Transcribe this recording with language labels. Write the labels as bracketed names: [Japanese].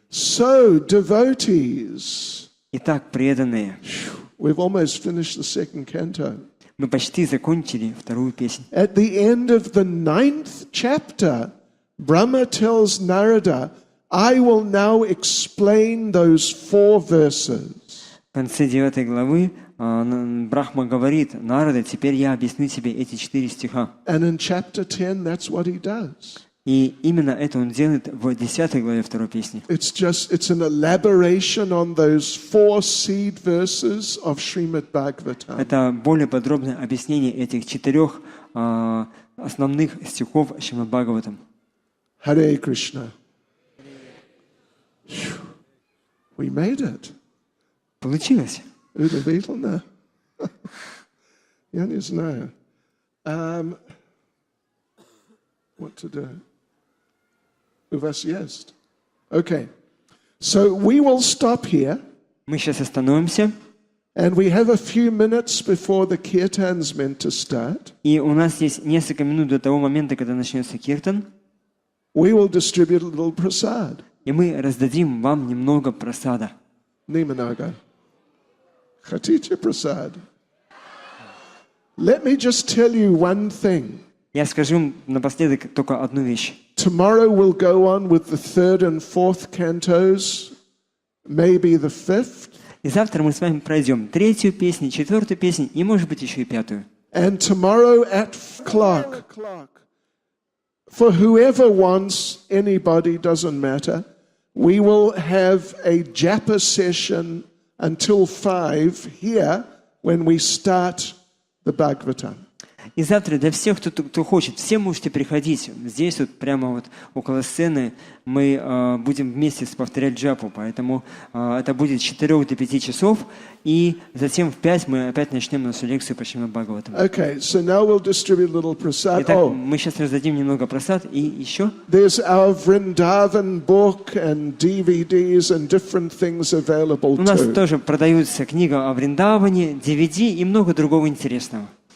[English] So, devotees, [Russian] Итак, преданные, [English] we've almost finished the second canto. [Russian] мы почти закончили 2 песнь. [English] At the end of the 9th chapter, Brahma tells Narada, I will now explain those 4 verses. [Russian] В конце 9 главы Брахма говорит: Нарада, теперь я объясню тебе эти 4 стиха. [English] And in chapter 10, that's what he does. [Russian] И именно это он делает в 10 главе 2 песни. [English] It's an elaboration on those 4 seed verses of Shrimad Bhagavatam. [Russian] Это более подробное объяснение этих 4 основных стихов Шримад Бхагаватам. [English] Hare Krishna. We made it. [Russian] Получилось. Удивительно. Я не знаю. [English] What to do? [Russian] У вас есть? [English] Okay. So we will stop here. [Russian] Мы сейчас остановимся. [English] And we have a few minutes before the kirtan's meant to start. [Russian] И у нас есть несколько минут до того момента, когда начнется киртан. [English] We will distribute a little prasad. [Russian] И мы раздадим вам немного прасада. Немного. Хотите [English] prasad? Let me just tell you one thing. [Russian] Я скажу напоследок только одну вещь. [English] Tomorrow we'll go on with the 3rd and 4th cantos, maybe the 5th. [Russian] И завтра мы с вами пройдем 3-ю песню, 4-ю песню и, может быть, еще и 5-ю. [English] And tomorrow at 5 o'clock, for whoever wants, anybody, doesn't matter, we will have a japa session until 5 here when we start the Bhagavatam. [Russian] И завтра для всех, кто хочет, все можете приходить. Здесь вот прямо вот около сцены мы будем вместе повторять джапу, поэтому это будет с 4 до 5 часов, и затем в 5 мы опять начнем нашу лекцию по Шримад Бхагаватам. [English] Okay, so now we'll distribute a little prasad. [Russian] Итак, мы сейчас раздадим немного прасад, и еще. [English] There's our Vrindavan book and DVDs and different things available [Russian] У нас [English] too. [Russian] тоже продаются книга о Вриндаване, DVD и много другого интересного.